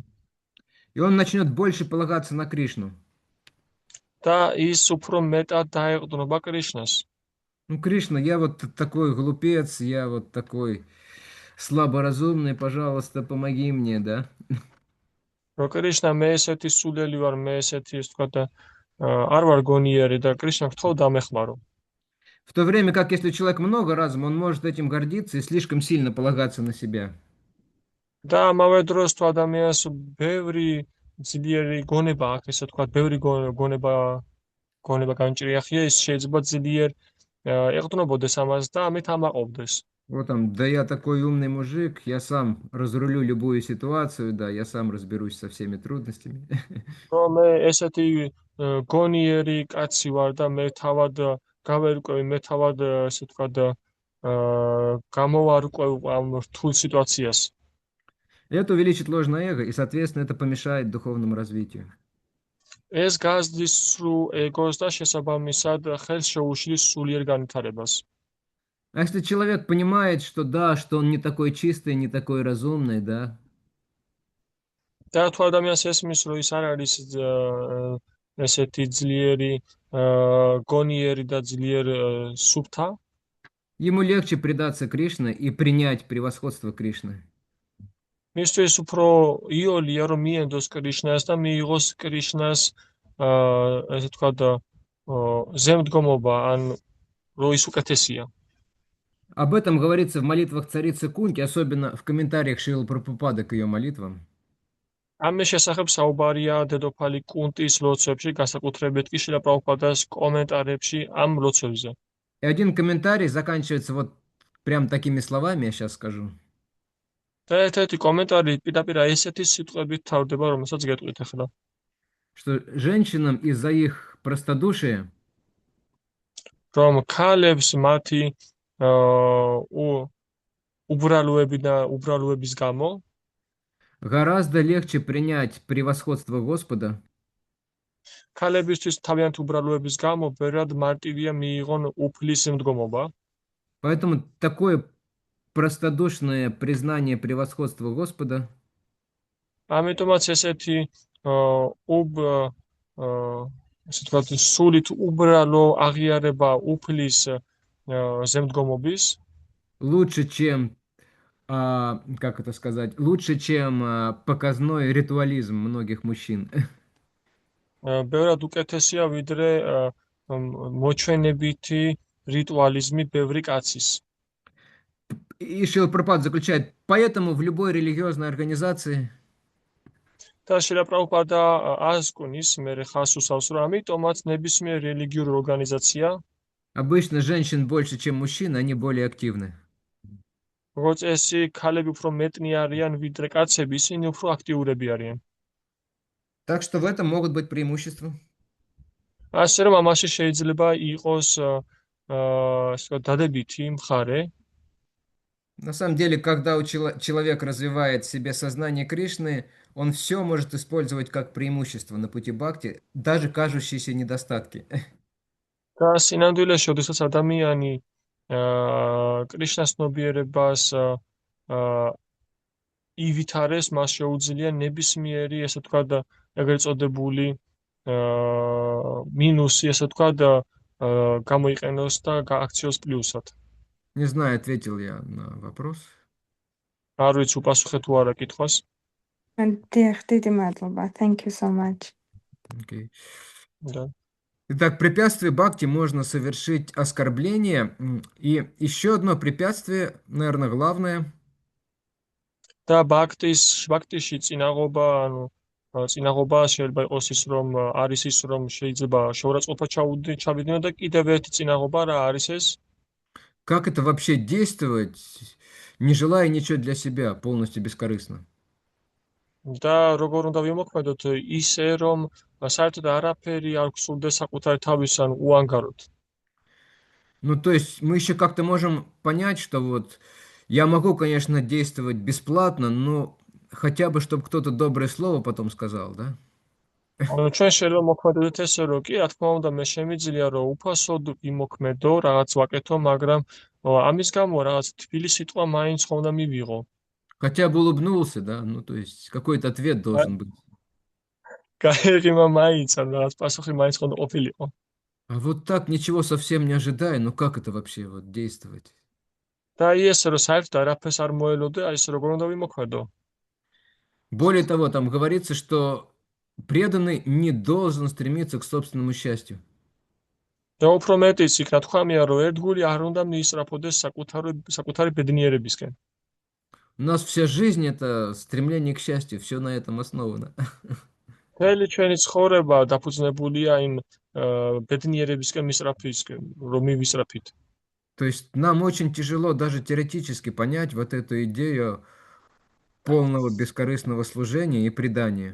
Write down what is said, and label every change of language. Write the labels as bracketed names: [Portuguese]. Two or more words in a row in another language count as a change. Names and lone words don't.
[Russian] И он начнет больше полагаться на Кришну. [Georgian] და ის უფრო მეტად დაეყრდნობა კრიშნას. [Russian] Ну, Кришна, я вот такой глупец, я вот такой слаборазумный, пожалуйста, помоги мне, да? [Georgian] რომ კრიშნა მე ესეთი სულელი ვარ, მე ესეთი ის თქვა და არ ვარ გონიერი და კრიშნა გთხოვ დამეხმარო. [Russian] В то время как если у человека много разума, он может этим гордиться и слишком сильно полагаться на себя. [Georgian] და ამავე დროს თუ ადამიანს ბევრი ძლიერი გონება აქვს, ესე თქვა, ბევრი გონება განჭრიახია, ის შეიძლება ძლიერ ეყრდნობოდეს ამას და ამით ამაყობდეს. [Russian] Вот там, да я такой умный мужик, я сам разрулю любую ситуацию, да, я сам разберусь со всеми трудностями. [Georgian] რომ მე ესეთი გონიერი კაცი ვარ და მე თავად გავერკვევი, მე თავად ესე თქვა და გამოვარკვევ ამ რთულ სიტუაციას. [Russian] Это увеличит ложное эго, и, соответственно, это помешает духовному развитию. [Georgian] ეს გაზრდის სრულ ეგოს და შესაბამისად ხელს შეუშლის სულიერ განვითარებას. [Russian] А если человек понимает, что да, что он не такой чистый, не такой разумный, да, [Georgian] და თუ ადამიანს ესმის, რომ ის არ არის ესეთი ძლიერი გონიერი და ძლიერ სუფთა, [Russian] ему легче предаться Кришне и принять превосходство Кришны. [Georgian] მისთვის უფრო იოლია, რომ მიენდოს კრიშნას და მიიღოს კრიშნას ესე თქვა და ზემდგომობა, ან რომ ის უკეთესია. [Russian] Об этом говорится в молитвах царицы Кунти, особенно в комментариях Шрилы Прабхупады к ее молитвам. [Georgian] ამის შესახებ საუბარია დედოფალი კუნტის ლოცვებში, განსაკუთრებით კი შრილა პრაბჰუპადას კომენტარებში ამ ლოცვებზე. [Russian] И один комментарий заканчивается вот прям такими словами, я сейчас скажу. [Georgian] და ერთ-ერთი კომენტარი პირდაპირ ესეთი სიტყვებით თავდება, რომელსაც გეტყვით ახლა. [Russian] Что женщинам из-за их простодушия [Georgian] რომ ქალებს მათი უბრალოების გამო [Russian] гораздо легче принять превосходство Господа, [Georgian] ქალებისთვის თავიანთ უბრალოების გამო ბევრად მარტივია მიიღონ უფლის მდგომობა. [Russian] поэтому такое простодушное признание превосходства Господа [Georgian] ამიტომაც ესეთი ესე თქვა სულით უბრალო აღიარება უფლის ზემდგომობის [Russian] лучше, чем, как это сказать, лучше, чем показной ритуализм многих мужчин. [Georgian] ბევრად უკეთესია ვიდრე მოჩვენებითი რიტუალიზმი ბევრი კაცის. [Russian] И Шрила Прабхупада заключает, поэтому в любой религиозной организации [Georgian] და შრილა პრაბჰუპადა ასკუნის მერე ხას უსავს, რომ ამიტომაც ნებისმიერ რელიგიურ ორგანიზაცია [Russian] обычно женщин больше, чем мужчин, они более активны. [Georgian] როგორც წესი, ქალები უფრო მეტნი არიან ვიდრე კაცები, ისინი უფრო აქტიურები არიან. [Russian] Так что в этом могут быть преимущества. [Georgian] ასე რომ ამაში შეიძლება იყოს დადებითი მხარე. [Russian] На самом деле, когда человек развивает в себе сознание Кришны, он все может использовать как преимущество на пути бхакти, даже кажущиеся недостатки. [Georgian] და სინამდვილეში, როდესაც ადამიანი კრიშნას ცნობიერებას ივითარეს, მას შეუძლია ნებისმიერი, ესე თქვა და ეგრეთ წოდებული მინუსი, ესე თქვა და გამოიყენოს და გააქციოს პლუსად. [Russian] Не знаю, ответил я на вопрос. [Georgian] არ ვიცი უპასუხე თუ არა კითხვას. დიდი მადლობა. [English] Thank you so much. Okay. [Russian] Да. Итак, препятствие бхакти можно совершить оскорбление. И еще одно препятствие, наверное, главное. [Georgian] და ბაქტიში წინაღობა, ანუ წინაღობა შეიძლება იყოს ის, რომ არის ის, რომ შეიძლება შეურაცხყოფა ჩავიდნენ და კიდევ ერთი წინაღობა რა არის ეს? [Russian] Как это вообще действовать, не желая ничего для себя, полностью бескорыстно? [Georgian] და როგორ უნდა ვიმოქმედოთ ისე, რომ საერთოდ არაფერი არ გსურდეს საკუთარი თავის ან უანგაროდ. [Russian] Ну, то есть мы еще как-то можем понять, что вот я могу, конечно, действовать бесплатно, но хотя бы, чтобы кто-то доброе слово потом сказал, да? [Georgian] ჩვენ შეიძლება მოქმედოთ ესე, რომ კი, რა თქმა უნდა, მე შემიძლია რომ უფასოდ ვიმოქმედო, რაღაც ვაკეთო, მაგრამ ამის გამო რაღაც თბილი სიტყვა მაინც ხომ უნდა მივიღო. [Russian] Хотя бы улыбнулся, да? Ну, то есть какой-то ответ должен быть. [Georgian] გაიღიმა მაინც, ან რაღაც პასუხი მაინც ხომ უნდა ყოფილიყო. [Russian] А вот так ничего совсем не ожидая, ну как это вообще вот действовать? [Georgian] და ესე რომ საერთოდ არაფერს არ მოელოდე, აი ესე როგორ უნდა ვიმოქმედო? [Russian] Более того, там говорится, что преданный не должен стремиться к собственному счастью. [Georgian] და უფრო მეტიც იქ რა თქვამია, რომ ერთგული არ უნდა მიისწრაფოდეს საკუთარი ბედნიერებისკენ. [Russian] У нас вся жизнь это стремление к счастью, все на этом основано. [Georgian] მთელი ჩვენი ცხოვრება დაფუძნებულია იმ ბედნიერებისკენ მისწრაფისკენ, რომ მივისწრაფით. [Russian] То есть нам очень тяжело даже теоретически понять вот эту идею полного бескорыстного служения и предания.